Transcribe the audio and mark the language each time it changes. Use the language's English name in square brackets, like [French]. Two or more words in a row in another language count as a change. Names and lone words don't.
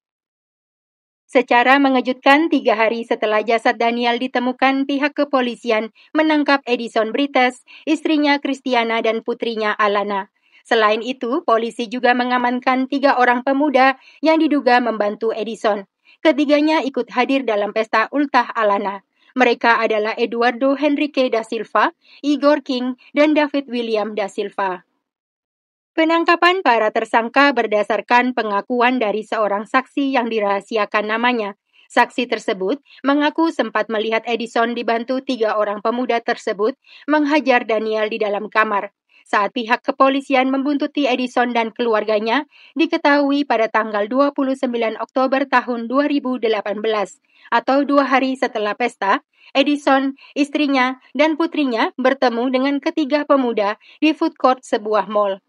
[Indonesian] Secara mengejutkan, 3 hari setelah jasad Daniel ditemukan, pihak kepolisian menangkap Edison Brites, istrinya Christiana dan putrinya Alana. Selain itu, polisi juga mengamankan 3 orang pemuda yang diduga membantu Edison. Ketiganya ikut hadir dalam pesta ultah Alana. Mereka adalah Eduardo Henrique da Silva, Igor King, dan David William da Silva. Penangkapan para tersangka berdasarkan pengakuan dari seorang saksi yang dirahasiakan namanya. Saksi tersebut mengaku sempat melihat Edison dibantu 3 orang pemuda tersebut menghajar Daniel di dalam kamar. Saat pihak kepolisian membuntuti Edison dan keluarganya, diketahui pada tanggal 29 Oktober tahun 2018, atau 2 hari setelah pesta, Edison, istrinya, dan putrinya bertemu dengan ketiga pemuda di [English] food court [Indonesian] sebuah mall.